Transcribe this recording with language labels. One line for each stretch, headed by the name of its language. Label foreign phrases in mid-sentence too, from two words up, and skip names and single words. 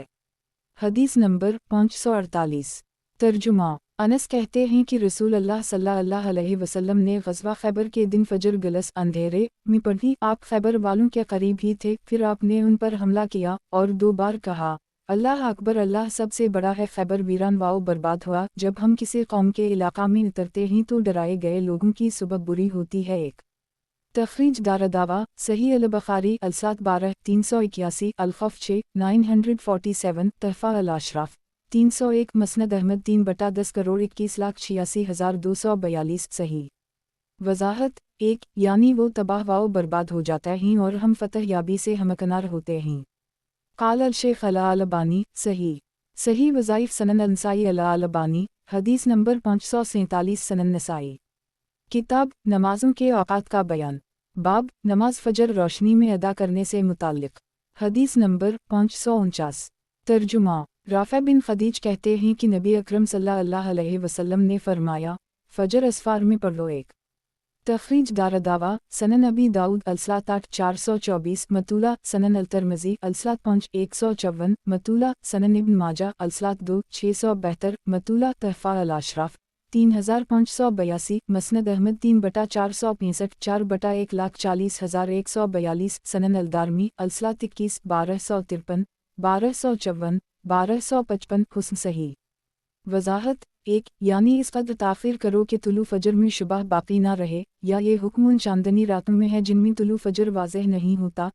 Urdu: حدیث نمبر 548 ترجمہ انس کہتے ہیں کہ رسول اللہ
Arabic: صلی اللہ علیہ وسلم
Urdu: نے غزوہ خیبر کے دن فجر گلس اندھیرے میں پڑھی، آپ خیبر والوں کے قریب ہی تھے، پھر آپ نے ان پر حملہ کیا اور 2 بار کہا
Arabic: اللہ اکبر،
Urdu: اللہ سب سے بڑا ہے۔ خیبر ویران واؤ برباد ہوا۔ جب ہم کسی قوم کے علاقہ میں اترتے ہیں تو ڈرائے گئے لوگوں کی صبح بری ہوتی ہے۔ ایک تخریج داردعوہ صحیح البخاری السات 12 381 الخف 6 947 تحفۃ الاشراف 301 مسند احمد 3/10 کروڑ 21,86,242 صحیح. وضاحت 1 یعنی وہ تباہ و برباد ہو جاتا ہے اور ہم فتح یابی سے ہمکنار ہوتے ہیں.
Arabic: قال الشیخ الالبانی صحیح.
Urdu: صحیح وظائف سنن النسائی الالبانی حدیث نمبر 547 سنن نسائی. کتاب نمازوں کے اوقات کا بیان۔ باب نماز فجر روشنی میں ادا کرنے سے متعلق. حدیث نمبر 549. ترجمہ رافع بن خدیج کہتے ہیں کہ نبی اکرم
Arabic: صلی اللہ علیہ وسلم
Urdu: نے فرمایا، فجر اسفار میں پڑھ لو. 1 تخریج داردعوہ سنن ابی داؤد الصلاۃ 8 424 مطولا سنن الترمذی الصلاۃ 5 154 مطولا سنن ابن ماجہ الصلاۃ 2 672 مطولا تحفۃ الاشراف 3582 مسند احمد 3/465 4/140,142 سنن الدارمی الصلاۃ 21 1253 1254 1255 حسن صحیح. وضاحت 1 یعنی اس قدر تاخیر کرو کہ طلوع فجر میں شبہ باقی نہ رہے، یا یہ حکم ان چاندنی راتوں میں ہے جن میں طلوع فجر واضح نہیں ہوتا.